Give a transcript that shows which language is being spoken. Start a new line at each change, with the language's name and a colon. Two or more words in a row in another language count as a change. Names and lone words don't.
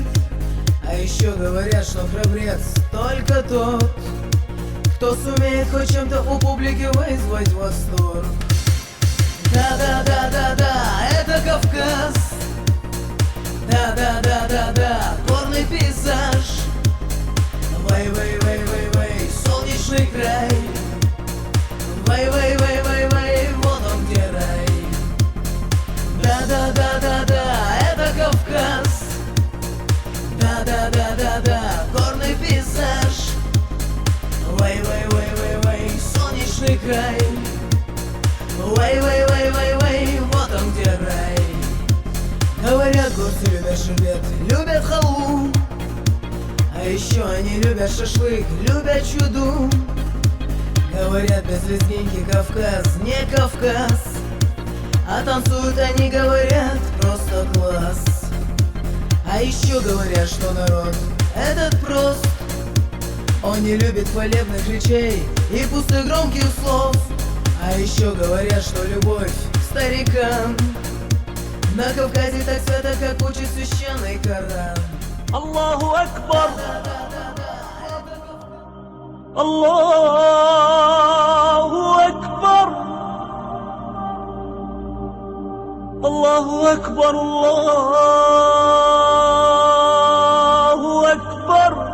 Russian: А еще говорят, что храбрец только тот, кто сумеет хоть чем-то у публики вызвать восторг. Да-да-да-да-да, это Кавказ. Да-да-да-да-да, горный пейзаж. Вай-вай-вай-вай-вай, солнечный край. Вай-вай-вай-вай-вай, вот он где рай. Да-да-да-да-да, это Кавказ. Да-да-да-да-да, горный пейзаж. Вай-вай-вай-вай-вай, солнечный край. Вай-вай-вай-вай-вай, вот он где рай. Говорят, горцы любят шербет, любят халву. А еще они любят шашлык, любят чуду. Говорят, без лезгинки Кавказ не Кавказ. А танцуют они, говорят, просто класс. А еще говорят, что народ этот прост. Он не любит хвалебных речей и пустых громких слов. А еще говорят, что любовь к старикам на Кавказе так свято, как учит священный Коран.
Arabic: الله أكبر، الله أكبر، الله أكبر، الله أكبر.